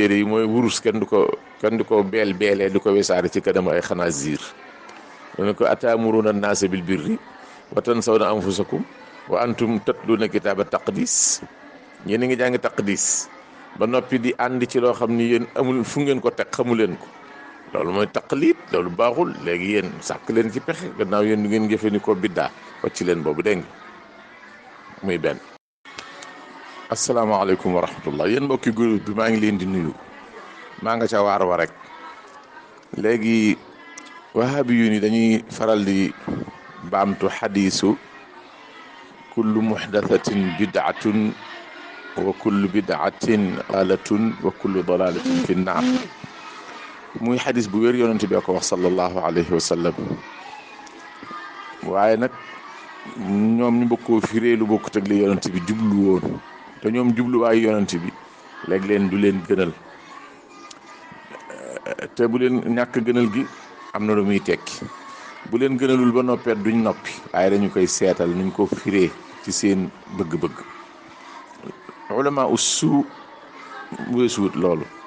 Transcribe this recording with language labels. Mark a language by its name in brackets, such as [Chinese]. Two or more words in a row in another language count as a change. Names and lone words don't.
[Wolof] téere yi mooy wurus kenn du ko beelee du ko wesaare ci kanam ay xanaasiir ne ko [Arabic] أتأمرون الناس بالبر وتنسون أنفسكم وأنتم تتلون الكتاب [Wolof] taqdis yéen a ngi jàng taqdis ba noppi di ànd ci loo xam ni yéen amul fu ngeen ko teg xamu leen ko loolu mooy taqlid loolu baaxul léegi yéen sàkk leen ci pexe gannaaw yéen du ngeen jëfandikoo biddaa wacc leen boobu dégg nga muy benn. [Arabic] السلام عليكم ورحمة الله [Wolof] yéen mbokki groupe bi maa ngi leen di nuyu maa nga ca waar wa rek léegi wahabi yu ni dañuy faral di baamtu xadiisu [Arabic] كل محدثة بدعة وكل بدعة ضلالة وكل ضلالة في النار [Wolof] muy xadis bu wér yonent bi ko wax [Arabic] صلى الله عليه وسلم [Wolof] waaye nag ñoom ñu bokkoo firee lu bokkut ak li yonent bi jublu woon te ñoom jubluwaayu yonent bi léeg leen du leen gënal te bu leen ñàkk gënal gi am na lu muy tekki bu leen gënalul ba noppeet duñ noppi waaye dañu koy seetal nuñ ko firee ci seen bëgg-bëgg ulama ussu weesuwut loolu